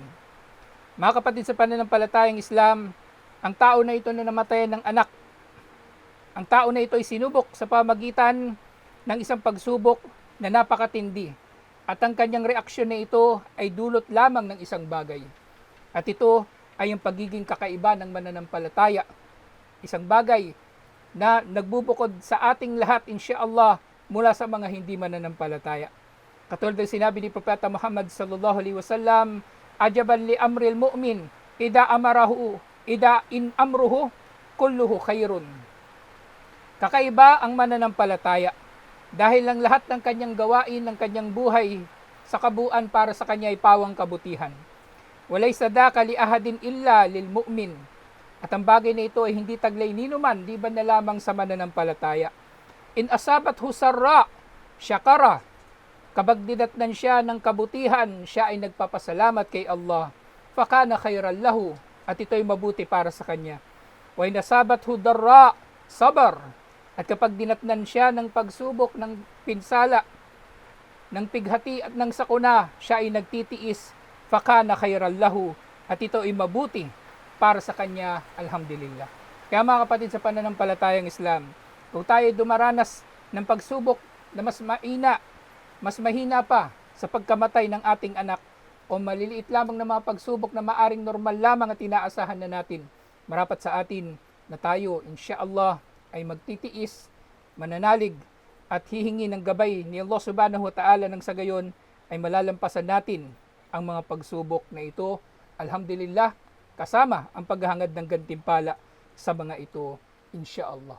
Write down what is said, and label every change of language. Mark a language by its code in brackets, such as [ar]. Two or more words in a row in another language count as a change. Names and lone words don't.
[tl] Mga kapatid sa pananampalatayang Islam, ang tao na ito na namatayan ng anak, ang tao na ito ay sinubok sa pamagitan ng isang pagsubok na napakatindi, at ang kanyang reaksyon na ito ay dulot lamang ng isang bagay. At ito ay ang pagiging kakaiba ng mananampalataya. Isang bagay na nagbubukod sa ating lahat insyaAllah mula sa mga hindi mananampalataya. Katulad ng sinabi ni Propeta Muhammad [ar] صلى الله عليه وسلم, عجبا ل أمر المؤمن إذا إن أمره كله خير. [tl] Kakaiba ang mananampalataya dahil ang lahat ng kanyang gawain, ng kanyang buhay sa kabuuan para sa kanya ay pawang kabutihan. [ar] وليس ذاك ل أحد إلا للمؤمن. [tl] At ang bagay na ito ay hindi taglay ninuman, di ba na lamang sa mananampalataya. [ar] إن أصابته سراء شكر. [tl] Kapag dinatnan siya ng kabutihan, siya ay nagpapasalamat kay Allah. [ar] فكان خيرا له, [tl] at ito ay mabuti para sa kanya. [ar] وإن أصابته ضراء صبر. [tl] At kapag dinatnan siya ng pagsubok, ng pinsala, ng pighati at ng sakuna, siya ay nagtitiis. [ar] فكان خيرا له, [tl] at ito ay mabuti para sa kanya, alhamdulillah. Kaya mga kapatid sa pananampalatayang Islam, kung tayo dumaranas ng pagsubok na mas mahina pa sa pagkamatay ng ating anak, o maliliit lamang na mga pagsubok na maaring normal lamang at inaasahan na natin, marapat sa atin na tayo, insyaAllah, ay magtitiis, mananalig, at hihingi ng gabay ni Allah [ar] سبحانه وتعالى, [tl] nang sa gayon ay malalampasan natin ang mga pagsubok na ito, alhamdulillah, kasama ang paghahangad ng gantimpala sa mga ito, insyaAllah.